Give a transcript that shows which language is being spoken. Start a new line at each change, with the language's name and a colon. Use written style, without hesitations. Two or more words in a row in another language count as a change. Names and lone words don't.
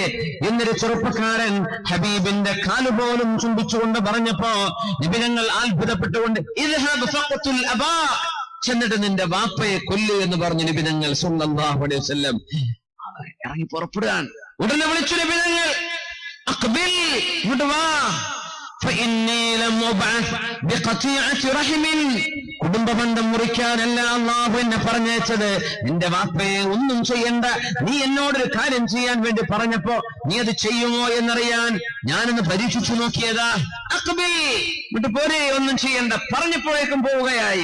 Malayalam: എന്നൊരു ചെറുപ്പക്കാരൻ ഹബീബിന്റെ കാലുപോലും ചുംബിച്ചുകൊണ്ട് പറഞ്ഞപ്പോ നബി ഞങ്ങൾ അത്ഭുതപ്പെട്ടുകൊണ്ട്
Arabic: اذهب فاقتل الأبا,
Malayalam: ചെന്നിട്ട് നിന്റെ വാപ്പയെ കൊല്ലു എന്ന് പറഞ്ഞു നബി ഞങ്ങൾ
Arabic: صلى الله عليه وسلم.
Malayalam: ഇറങ്ങി പുറപ്പെടുകയാണ്. ഉടനെ വിളിച്ചു നബി ഞങ്ങൾ, അഖ്ബിൽ, ഇങ്ങോട്ട് വാ,
Arabic: فإني لم أبعث بقطيعة رحم.
Malayalam: കുടുംബബന്ധം മുറിക്കാനല്ല അള്ളാഹു എന്നെ പറഞ്ഞയച്ചത്. നിന്റെ വാപ്പയെ ഒന്നും ചെയ്യണ്ട, നീ എന്നോടൊരു കാര്യം ചെയ്യാൻ വേണ്ടി പറഞ്ഞപ്പോ നീ അത് ചെയ്യുമോ എന്നറിയാൻ ഞാനൊന്ന് പരീക്ഷിച്ചു നോക്കിയതാ. അഖ്ബിൽ, വിട്ടു പോരെ, ഒന്നും ചെയ്യണ്ട. പറഞ്ഞപ്പോഴേക്കും പോവുകയായി.